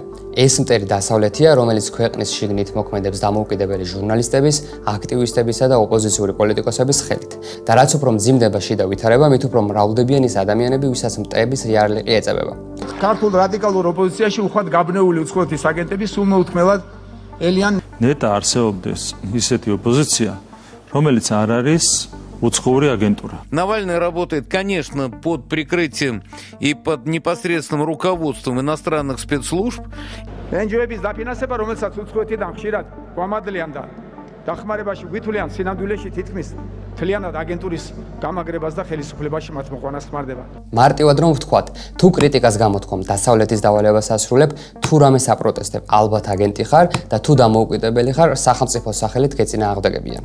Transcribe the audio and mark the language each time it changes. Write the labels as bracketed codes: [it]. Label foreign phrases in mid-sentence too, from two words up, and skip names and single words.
[ka] ეს მტერი დასავლეთია, რომელიც ქვეყნის შიგნით მოქმედებს დამოუკიდებელი ჟურნალისტების, აქტივისტებისა და ოპოზიციური პოლიტიკოსების ხელით. და რაც უფრო მძიმდება შიდა ვითარება, მით უფრო მრავლდებიან ის ადამიანები, ვისაც მტრების იარლიყი ეწებება. ქართულ რადიკალურ ოპოზიციაში უხვად გაბნეული უცხოეთის აგენტები სულ მოუთმელად ელიან ნეტა არსებობდეს ისეთი ოპოზიცია, რომელიც არ არის уцховая агентура. [ru] Навальный работает, конечно, под прикрытием и под непосредственным руководством иностранных спецслужб. [ka] NGO-ების დაფინანსება, რომელსაც უცხოეთიდან ხშირად გვამადლიან და დახმარებაში ვითვლიან სინამდვილეში თითქმის მთლიანად აგენტურის გამაგრებას და ხელისუფლებაში მათ მოყვანას ხმარდება. მარტივად რომ ვთქვათ, თუ კრიტიკას გამოთქვამ დასავლეთის დავალებას ასრულებ, თუ რამე საპროტესტებ, ალბათ აგენტი ხარ და თუ დამოუკიდებელი ხარ, სახელმწიფოს სახელით გეწინააღმდეგებიან.